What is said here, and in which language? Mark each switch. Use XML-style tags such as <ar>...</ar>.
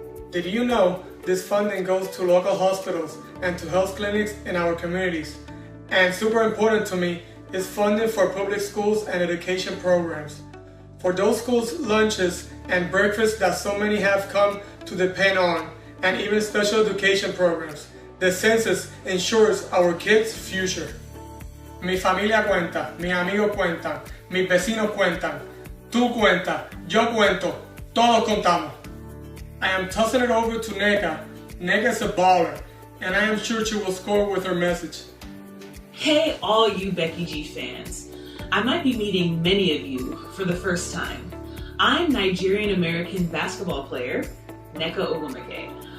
<en>Did you know this funding goes to local hospitals and to health clinics in our communities? And super important to me is funding for public schools and education programs. for those school lunches and breakfasts that so many have come to depend on, and even special education programs. The census ensures our kids' future.</en> <es>Mi familia cuenta, mis amigos cuentan, mis vecinos cuentan, tú cuentas, yo cuento, todos contamos.</es> <en>I am tossing it over to Neka. Neka is a baller, and I am sure she will score with her message. Hey all you Becky G fans. I might be meeting many of you for the first time. I'm Nigerian-American basketball player, Neka Ogwumike.</en>